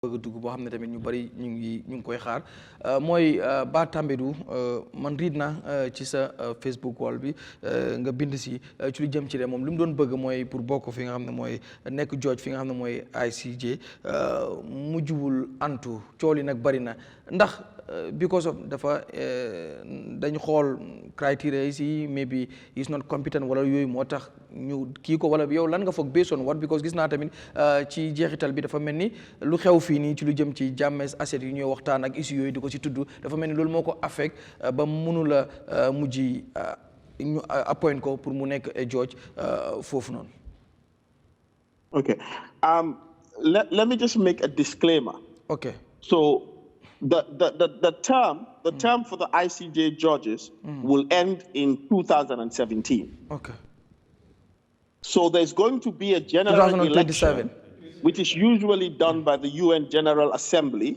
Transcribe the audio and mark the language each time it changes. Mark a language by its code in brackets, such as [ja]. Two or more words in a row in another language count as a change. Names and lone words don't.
[wo] bëgg dugg boo xam ne tamit ñu bari ñu ngi koy xaar mooy Bah Tambadou man riid na ci sa Facebook wall bi nga bind si ci lu jëm ci de moom li mu doon bëgg mooy pour bokk fi nga xam ne mooy nekk George fi nga xam ne mooy ICJ mujjuwul antu cool yi nag bari na ndax [en] because of [wo] dafa dañ xool criteria yi si [en] maybe is not competent [wo] wala yooyu moo tax ñu kii ko wala yow lan nga foog [en] based on what because [wo] gis naa tamit ci jeexital bi dafa mel ni lu xew fii nii ci lu jëm ci Jammeh Asserts yi ñuy waxtaan ak issue yooyu di ko ci tudd dafa mel ni loolu moo ko affect ba mënul a mujj ñu appoint ko pour mu nekk George foofu noonu. [en] Okay. Let me just make a disclaimer. Okay. So the term for the ICJ judges will end in 2017. Okay. So there's going to be a general election, which is usually done by the UN General Assembly.